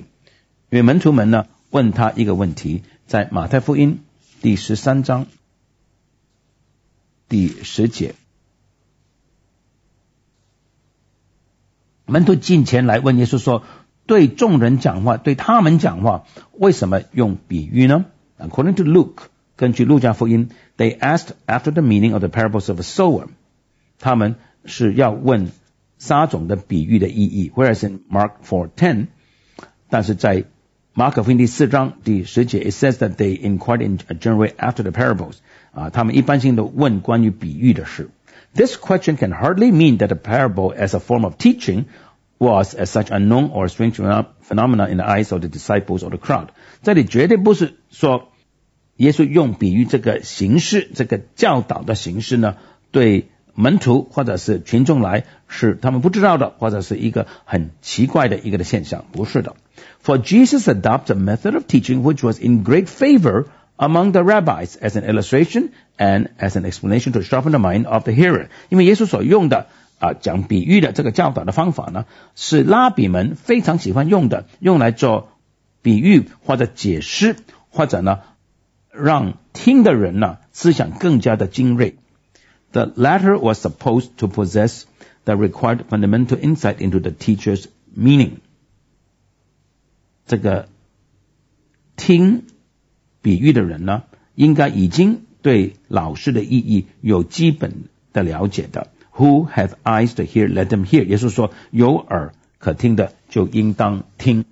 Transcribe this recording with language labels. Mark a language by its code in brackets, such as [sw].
[zh] 因为门徒们呢问他一个问题在马太福音第十三章第十节。门徒近前来问耶稣说对众人讲话，对他们讲话，为什么用比喻呢？ [en] According to Luke, [zh] 根据路加福音， [en] they asked after the meaning of the parables of a sower. [zh] 他们是要问撒种的比喻的意义。 [en] Whereas in Mark 4:10, [zh] 但是在马可福音第四章第十节， [en] it says that they inquired in a general way after the parables. [zh] 他们一般性的问关于比喻的事。 [en] This question can hardly mean that a parable as a form of teaching was as such a known or strange phenomenon in the eyes of the disciples or the crowd. [zh] 这里绝对不是说耶稣用比喻这个形式，这个教导的形式呢，对门徒或者是群众来是他们不知道的，或者是一个很奇怪的一个的现象，不是的。 [en] For Jesus adopted a method of teaching which was in great favor among the rabbis as an illustration and as an explanation to sharpen the mind of the hearer. [zh] 因为耶稣所用的讲比喻的这个教导的方法呢，是拉比们非常喜欢用的，用来做比喻或者解释，或者呢让听的人呢思想更加的精锐。 [en] The latter was supposed to possess the required fundamental insight into the teacher's meaning. [zh] 这个听比喻的人呢，应该已经对老师的意义有基本的了解的。 [en] Who have eyes to hear, let them hear. [zh] 耶稣说，有耳可听的就应当听。